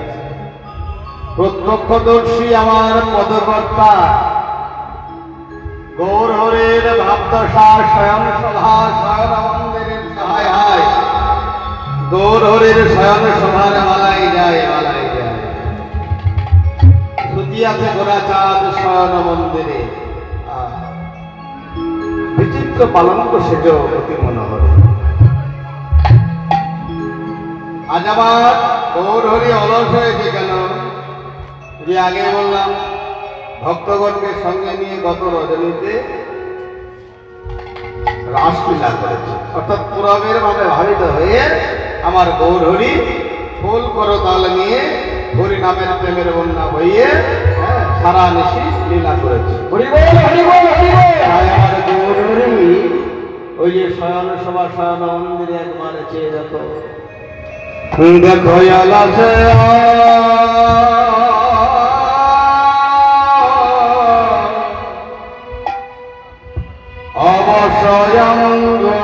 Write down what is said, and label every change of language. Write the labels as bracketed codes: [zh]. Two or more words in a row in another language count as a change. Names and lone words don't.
[bn] প্রত্যক্ষদর্শী আমার পদকর্তা গৌর হরির ভাবদশা শয়ন সভা শয়ন মন্দির সহায় গৌর হরির শয়ন সভার মালাই যায় সুতিয়া সে গোরা চাঁদ শয়ন মন্দিরে বিচিত্র পালঙ্ক সেজ অতি মনোহর। আজ আমার গৌর হরি অলস হয়েছে কেন যে আগে বললাম ভক্তগণ কে সঙ্গে নিয়ে গত রজনীতে রাসলীলা করেছে অর্থাৎ পুরবের ভাবে ভাবিত হয়ে আমার গৌর হরি ফুল করতাল নিয়ে হরি নামের প্রেমের বন্যা বইয়ে সারা নিশি লীলা করেছে। হরি বল হরি বল হরি বল। তাই আমার গৌর হরি ওই যে শয়ন সভা শয়ন মন্দিরে একবার চেয়ে দেখো দেখো আলাসে অবশ্যয়ঙ্গ